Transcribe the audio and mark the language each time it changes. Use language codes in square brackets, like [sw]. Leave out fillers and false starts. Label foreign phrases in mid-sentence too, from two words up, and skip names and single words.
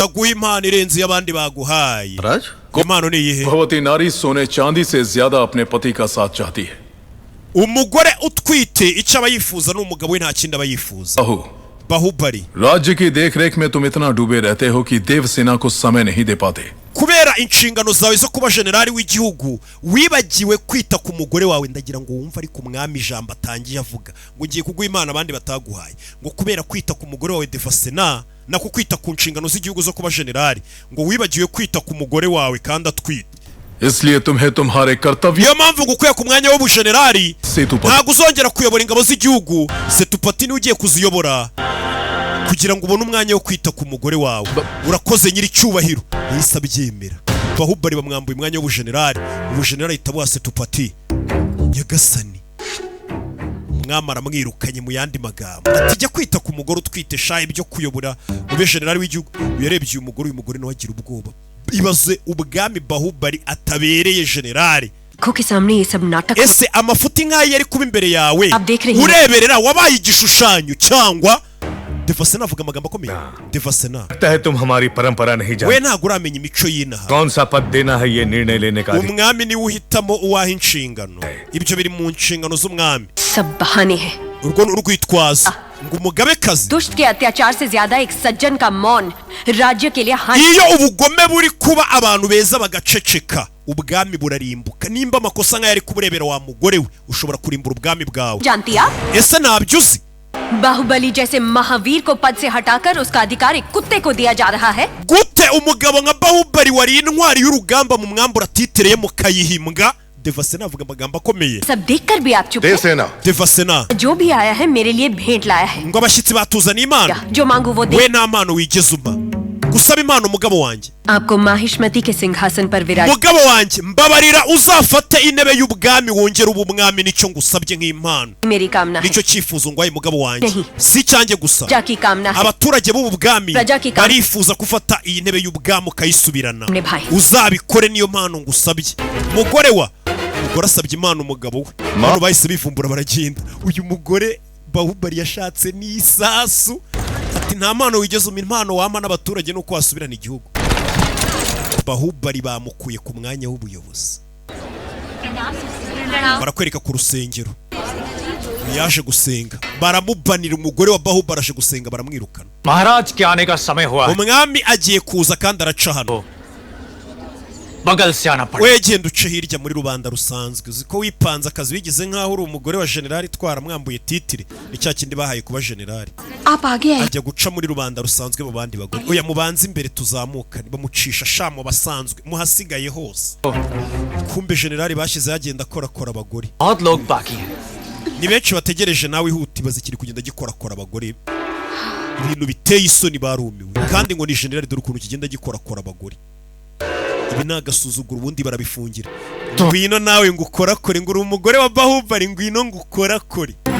[rw] ndaguha impano irenze iy'abandi baguhaye राज impano ni iyihe [hi] भगवती नारी सोने चांदी से ज्यादा अपने पति का साथ चाहती है [rw] umugore utwite icyo aba yifuza n'umugabo we nta kindi aba yifuza [hi] बहू Bahubali राज्य की देखरेख में तुम इतना डूबे रहते हो कि देवसेना को समय नहीं दे पाते [rw] kubera inshingano zawe zo kuba generali w'igihugu wibagiwe kwita ku mugore wawe ndagira ngo wumve ariko umwami ijambo atangiye avuga ngo ngiye kuguha imana abandi bataguhaye ngo kubera kwita ku mugore wawe Devasena nako kwita ku nshingano z'igihugu zo kuba generali ngo wibagiwe kwita ku mugore wawe kandi atwite [hi] इसलिए तुम्हें तुम्हारे कर्तव्य [rw] niyo mpamvu ngukuye ku mwanya w'ubujenerali सेतुपति ntabwo uzongera kuyobora ingabo z'igihugu Setupati niwe ugiye kuziyobora kugira ngo ubone umwanya wo kwita ku mugore wawe urakoze nyiri cyubahiro yahise abyemera Bahubali bamwambuye umwanya w'ubujenerali ubujenerali ahita buha Setupati nyagasani umwami aramwirukanye mu yandi magambo ati jya kwita ku mugore utwite sha ibyo kuyobora ube generali w'igihugu yarebye uyu mugore nawe agira ubwoba ibaze ubwami Bahubali atabereye generali [hi] आंखों के सामने ये सब नाटक [rw] ese amafuti nk'ayo yari kuba imbere yawe [hi] अब देख रही है. [rw] ureberera wabaye igishushanyo cyangwa Devasena avuga amagambo akomeye Devasena [hi] लगता है तुम हमारी परंपरा नहीं [rw] we [hi] जानते [rw] ntabwo uramenya imico y'inaha [hi] कौन सा पद देना है ये निर्णय लेने का अधिकार [rw] umwami niwe uhitamo uwaha inshingano ibyo biri mu nshingano z'umwami [hi] सब बहाने हैं [rw] urwo ni urwitwazo ngo umugabekazi [hi] दुष्ट के अत्याचार से ज्यादा एक सज्जन का मौन राज्य के लिए हानि [rw] iyo ubugome buri kuba abantu beza bagaceceka ubwami burarimbuka nimba amakosa nk'ayo ari kuburebera wa mugore we ushobora kurimbura ubwami bwawe [hi] जानती आप [rw] ese ntabyo uzi [hi] बाहुबली जैसे महावीर को पद से हटाकर उसका अधिकार एक कुत्ते को दिया जा रहा है [rw] gute umugabo nka Bahubali wari intwari y'urugamba mu mwambura atitereye mu kayihimbwa Devasena avuga amagambo akomeye [hi] सब देखकर भी आप चुप हैं। देवसेना Devasena जो भी आया है मेरे लिए भेंट लाया है [rw] ngo abashyitsi batuzaniye impano [hi] जो मांगू वो दे [rw] we nta mpano wigeze umpa gusaba impano umugabo wanjye [hi] आपको माहिष्मति के सिंहासन पर विराज [rw] umugabo wanjye mbabarira uzafate intebe y'ubwami wongera ubu mwami nicyo ngusabye nk'impano [hi] मेरी कामना है [rw] nicyo cyifuzo ngwaye umugabo wanjye Nahi. si cyanjye gusa [hi] प्रजा की कामना है [rw] abaturage b'ubu bwami [hi] राजा की काम-- [rw] barifuza gufata iyi ntebe y'ubwami ukayisubirana Ne bhai. uzabikore niyo mpano ngusabye umugore umugore asabye impano umugabo we abantu bahise bivumbura baragenda uyu mugore Bahubali yashatse n'isasu ati nta mpano wigeze umpa impano wampa n'abaturage nuko wasubirana igihugu Bahubali bamukuye ku mwanya w'ubuyobozi barakwereka ku rusengero yaje gusenga baramubanira umugore wa Bahubali aje gusenga baramwirukana [hi] महाराज के आने का समय हुआ है [rw] umwami agiye kuza kandi araca hano [hi] बगल से आना पड़ेगा [rw] wegenda uce hirya muri rubanda rusanzwe uziko wipanze akazi wigize nkaho uri umugore wa generali twara mwambuye titire ni cya kindi bahaye kuba generali [hi] आप आगे आए [rw] ajya guca muri rubanda rusanzwe mu bandi bagore oya mubanze imbere tuzamuka bamucisha shamo basanzwe muhasigaye hose kumbe generali bashize yagenda akora abagore [hi] बहुत लोग बाकी हैं [rw] ni benshi bategereje nawe ihuti bazikiri kugenda gikora abagore ibintu biteye isoni barumiwe kandi ngo ni generali dore ukuntu kigenda gikora abagore ibi nagasuzugura ubundi barabifungira ngwino nawe ngo ukorakore ngo uri umugore wa Bahubali ngwino ngo ukorakore